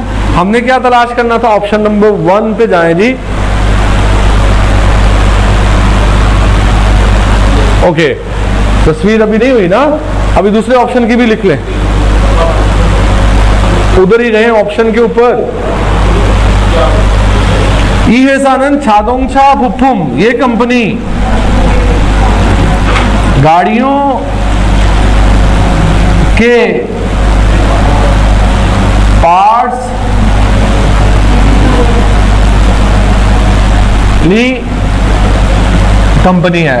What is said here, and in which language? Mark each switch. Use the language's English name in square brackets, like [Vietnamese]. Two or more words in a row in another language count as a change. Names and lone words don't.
[Urdu] ہم نے کیا تلاش کرنا تھا؟ آپشن نمبر 1 پے جائیں جی. اوکے، تصویر ابھی نہیں ہوئی نا، ابھی دوسرے آپشن کی بھی لکھ لیں. ادھر ہی رہے آپشن کے اوپر. [Korean] 이 회사는 자동차 부품, [Urdu] یہ کمپنی گاڑیوں کے پارٹس لی کمپنی ہے.